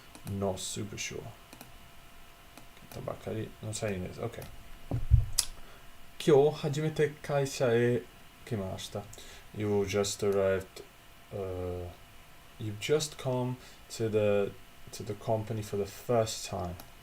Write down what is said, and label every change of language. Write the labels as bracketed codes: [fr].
[en] Not super sure. Tabakari no saying this. Okay. [ja] 今日初めて会社へ来ました. [en] You just arrived. You've just come to the company for the first time.